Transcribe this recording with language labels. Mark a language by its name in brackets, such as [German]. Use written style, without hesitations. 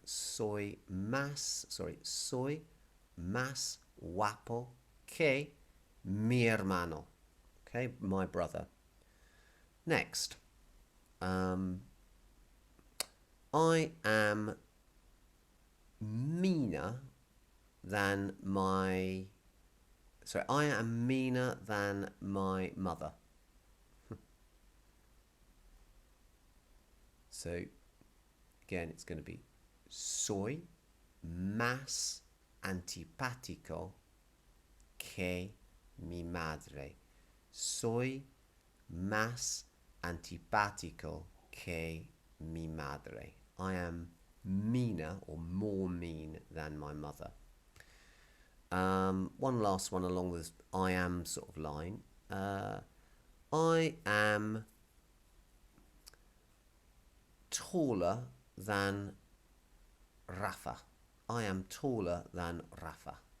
[Spanish] Soy más guapo que mi hermano. [English] Okay, my brother. Next, I am meaner than my mother. So again, it's going to be, [Spanish] soy más antipático que mi madre. Soy más antipático que mi madre. [English] I am meaner or more mean than my mother. One last one along this I am sort of line. I am taller than Rafa. I am taller than Rafa.